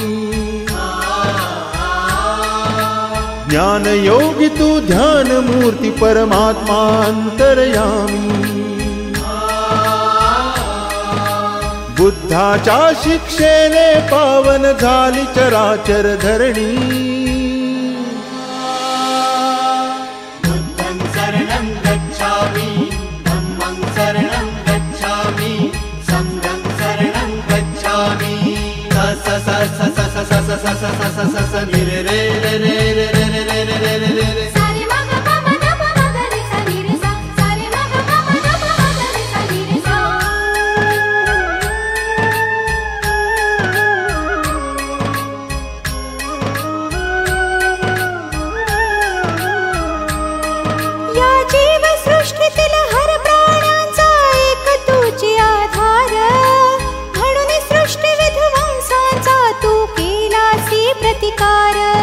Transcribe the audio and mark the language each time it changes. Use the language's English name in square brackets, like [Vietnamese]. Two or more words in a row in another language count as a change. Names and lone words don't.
[Marathi] ज्ञान योगी तू ध्यान मूर्ती परमात्मा अंतर्यामी बुद्धाच्या शिक्षेने पावन झाली चराचर धरणी [Pali] बुद्धं शरणं गच्छामि धम्मं शरणं गच्छामि संघं शरणं गच्छामि स स स स स स स स स स स स नि रे रे रे रे रे रे रे रे रे रे रे सारे मग पम नम मगरि सा नि रे सा सारे मग पम नम मगरि सा नि रे सा [Marathi] या जीव सृष्टीतील हर प्राण्यांचा एक तुझी आधार म्हणून सृष्टी विध्वंसाचा तू केलासी प्रतिकार